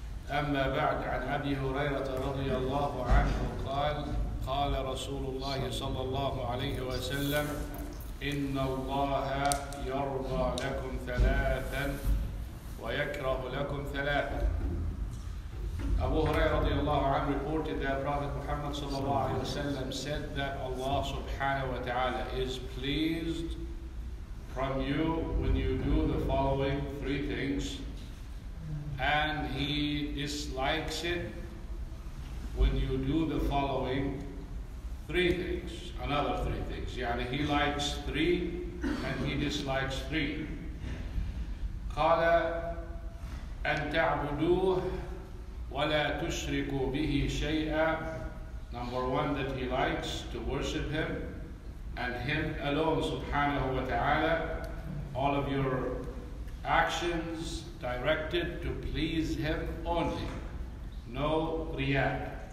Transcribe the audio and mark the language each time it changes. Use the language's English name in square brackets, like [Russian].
[Arabic] أما بعد، عن أبي هريرة رضي الله عنه قال: قال رسول الله صلى الله عليه وسلم: إن الله يرضى لكم ثلاثا ويكره لكم ثلاثا. [English] Abu Hurairah radiallahu anhu reported that Prophet Muhammad sallallahu alayhi wa sallam said that Allah subhanahu wa ta'ala is pleased from you when you do the following three things, and He dislikes it when you do the following three things, another three things. Yani He likes three and He dislikes three. [Arabic] قال أن تعبدوه ولا تشركوا به شيئا. [English] Number one, that He likes to worship Him and Him alone subhanahu wa ta'ala. All of your actions directed to please Him only. No riyah.